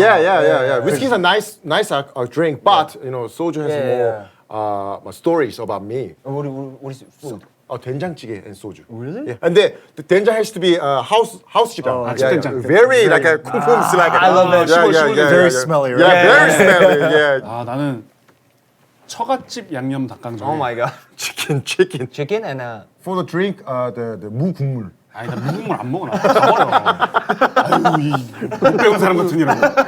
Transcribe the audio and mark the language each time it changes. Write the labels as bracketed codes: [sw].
[en] Yeah. Whiskey is a nice drink, but you know, soju has Yeah. more stories about me. What is food? 된장찌개 and soju. Really? Yeah. And the 된장 has to be house 지장. [ko] 집된장. [en] Very like a 쿵쿵 like. I love that. Very smelly, right? Yeah, very smelly. Yeah. [ko] 나는 처갓집 양념 닭강정. [en] Oh my god. Chicken. Chicken and For the drink, the 무 국물. [ko] 아니 나 무국물 안 먹어 나. 다 버려. 아유 이못 배운 사람 같은 이라고.